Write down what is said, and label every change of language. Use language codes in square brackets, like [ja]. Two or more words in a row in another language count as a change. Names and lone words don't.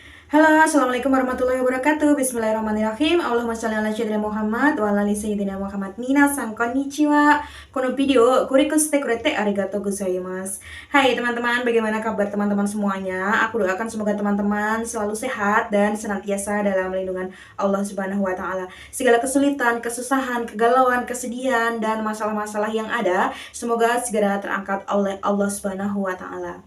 [ar] Halo, السلام عليكم ورحمة الله وبركاته. بسم الله الرحمن الرحيم. اللهم صل على سيدنا محمد وعلى آل سيدنا محمد. [ja] みなさん、こんにちは。この ビデオ クリック して くれて ありがとう ございます. [id] Hai teman-teman, bagaimana kabar teman-teman semuanya? Aku doakan semoga teman-teman selalu sehat dan senantiasa dalam lindungan Allah [ar] سبحانه وتعالى. [id] Segala kesulitan, kesusahan, kegalauan, kesedihan dan masalah-masalah yang ada semoga segera terangkat oleh Allah [ar] سبحانه وتعالى.